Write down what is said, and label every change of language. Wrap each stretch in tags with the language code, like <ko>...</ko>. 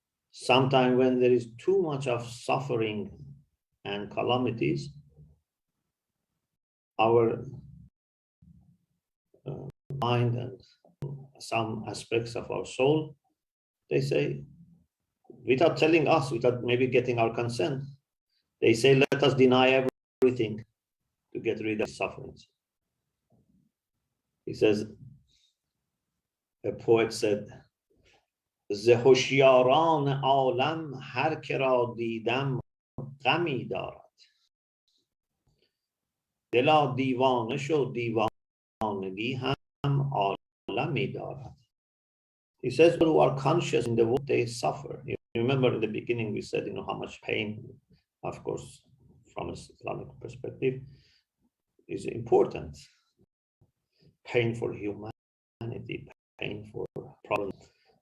<en>Sometimes when there is too much of suffering and calamities, our mind and some aspects of our soul, they say, without telling us, without maybe getting our consent, they say, let us deny everything to get rid of sufferings. He says, a poet said,</en> <fa>ز هوشیاران عالم هر که را دیدم غمی دارد، دلا دیوانه شو دیوانگی هم عالمی دارد.</fa> <en>He says, who are conscious in the world, they suffer. You remember in the beginning we said, how much pain, of course, from an Islamic perspective, is important. Pain for humanity, pain for problems.</en>